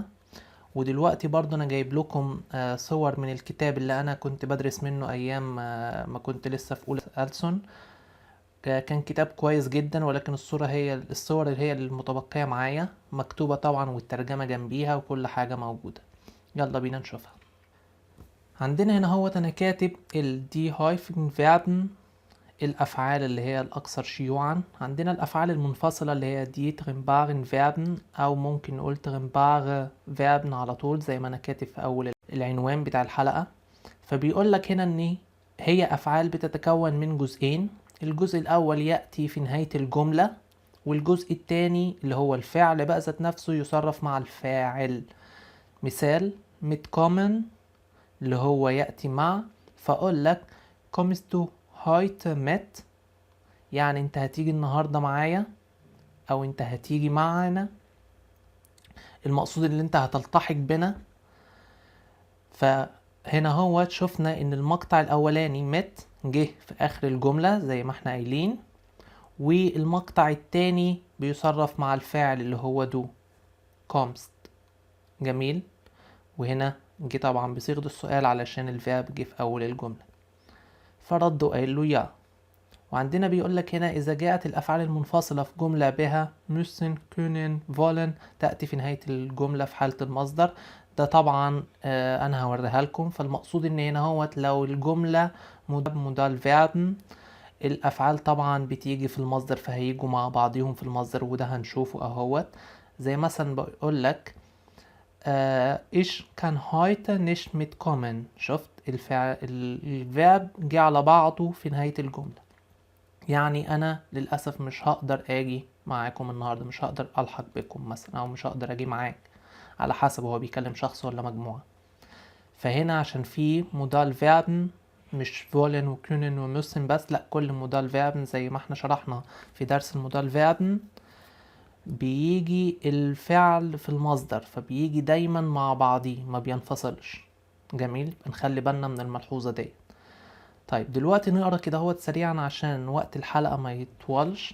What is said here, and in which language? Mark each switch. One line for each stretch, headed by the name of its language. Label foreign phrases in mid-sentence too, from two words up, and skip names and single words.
Arabic: ودلوقتي برضو انا جايب لكم صور من الكتاب اللي انا كنت بدرس منه ايام ما كنت لسه في اولى ألسن. كان كتاب كويس جدا، ولكن الصور اللي هي المتبقية معايا مكتوبة طبعا، والترجمة جنبيها وكل حاجة موجودة. يلا بينا نشوفها. عندنا هنا هو انا كاتب
German: die häufigen Verben،
Arabic: الأفعال اللي هي الأكثر شيوعا. عندنا الأفعال المنفصلة اللي هي
German: die trennbaren Verben،
Arabic: أو ممكن نقول
German: trennbare Verben
Arabic: على طول زي ما أنا كاتب في أول العنوان بتاع الحلقة. فبيقول لك هنا إن هي أفعال بتتكون من جزئين. الجزء الأول يأتي في نهاية الجملة، والجزء التاني اللي هو الفعل بقى ذات نفسه يصرف مع الفاعل. مثال mitkommen اللي هو يأتي مع، فأقول لك
German: kommst du heute mit،
Arabic: يعني انت هتيجي النهاردة معايا، او انت هتيجي معانا، المقصود اللي انت هتلتحق بنا. فهنا هو شفنا ان المقطع الاولاني مت جه في اخر الجملة زي ما احنا قايلين، والمقطع التاني بيصرف مع الفاعل اللي هو
German: du kommst.
Arabic: جميل. وهنا جه طبعا بصيغة السؤال علشان الفيرب جه في اول الجملة، فرد وقال له يا. وعندنا بيقول لك هنا إذا جاءت الأفعال المنفصلة في جملة بها
German: müssen können wollen
Arabic: تأتي في نهاية الجملة في حالة المصدر. ده طبعا أنا هوريها لكم. فالمقصود إن هنا هو لو الجملة
German: Modal Verben,
Arabic: الأفعال طبعا بتيجي في المصدر، فهيجوا مع بعضهم في المصدر، وده هنشوفه أهوت. زي مثلا بقول لك
German: ich kann heute nicht mitkommen.
Arabic: شفت الفعل جه على بعضه في نهاية الجملة، يعني انا للاسف مش هقدر اجي معاكم النهارده، مش هقدر الحق بكم مثلا، او مش هقدر اجي معاك، على حسب هو بيكلم شخص ولا مجموعه. فهنا عشان في
German: Modal Verben,
Arabic: مش wollen و können و müssen بس، لا كل
German: Modal Verben
Arabic: زي ما احنا شرحنا في درس
German: Modal Verben
Arabic: بيجي الفعل في المصدر، فبيجي دايما مع بعضيه ما بينفصلش. جميل، نخلي بالنا من الملحوظه دي. طيب دلوقتي نقرا كده هو سريعا عشان وقت الحلقة ما يطولش.